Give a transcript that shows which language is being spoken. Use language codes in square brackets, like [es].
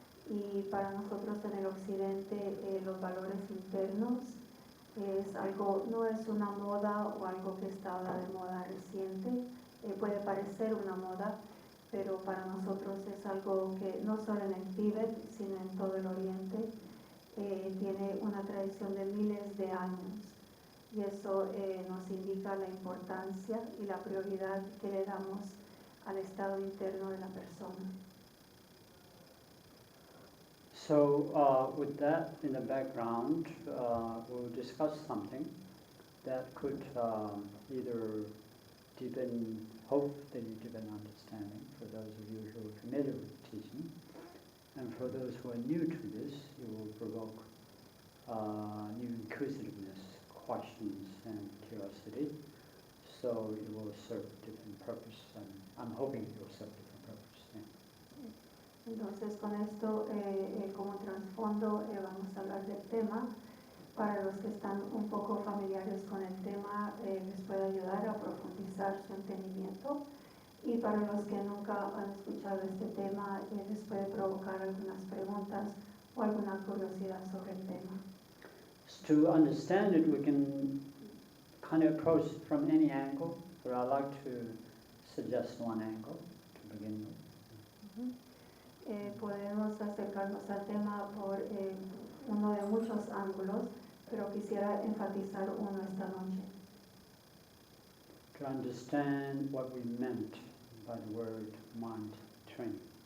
[es] Y para nosotros en el Occidente los valores internos es algo, no es una moda o algo que está ahora de moda reciente, puede parecer una moda, pero para nosotros es algo que no solo en el Tíbet, sino en todo el Oriente, tiene una tradición de miles de años. Y eso nos indica la importancia y la prioridad que le damos al estado interno de la persona. [en] So with that in the background, we'll discuss something that could either deepen, hope that you deepen understanding for those of you who are familiar with the teaching, and for those who are new to this, it will provoke new inquisitiveness, questions, and curiosity. So it will serve a different purpose, and I'm hoping it will serve a different purpose. Yeah. [es] Entonces con esto como trasfondo vamos a hablar del tema. Para los que están un poco familiares con el tema les puede ayudar a profundizar su entendimiento, y para los que nunca han escuchado este tema les puede provocar algunas preguntas o alguna curiosidad sobre el tema. [en] To understand it, we can kind of approach it from any angle, but I'd like to suggest one angle to begin with. [es] Podemos acercarnos al tema por uno de muchos ángulos, pero quisiera enfatizar uno esta noche. [en] To understand what we meant by the word mind training.